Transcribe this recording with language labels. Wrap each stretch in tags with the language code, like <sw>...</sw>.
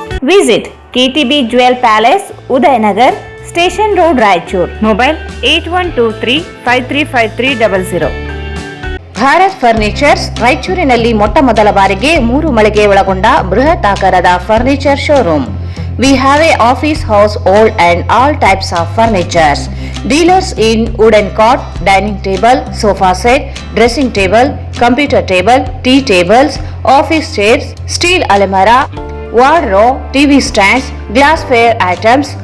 <en>Visit KTB Jewel Palace, Udayanagar, Station Road, Raichur. Mobile 8123535300.</en> <kn>Bharat furnitures ರಾಯಚೂರಿನಲ್ಲಿ ಮೊಟ್ಟ ಮೊದಲ ಬಾರಿಗೆ 3 ಮಳಿಗೆ ಒಳಗೊಂಡ ಬೃಹತ್ ಆಕಾರದ furniture showroom.</kn> <en>We have a office house, old and all types of furnitures. Dealers in wooden cot, dining table, sofa set, dressing table, computer table, tea tables, office chairs, steel almirah, wardrobe, TV stands, glassware items,</en>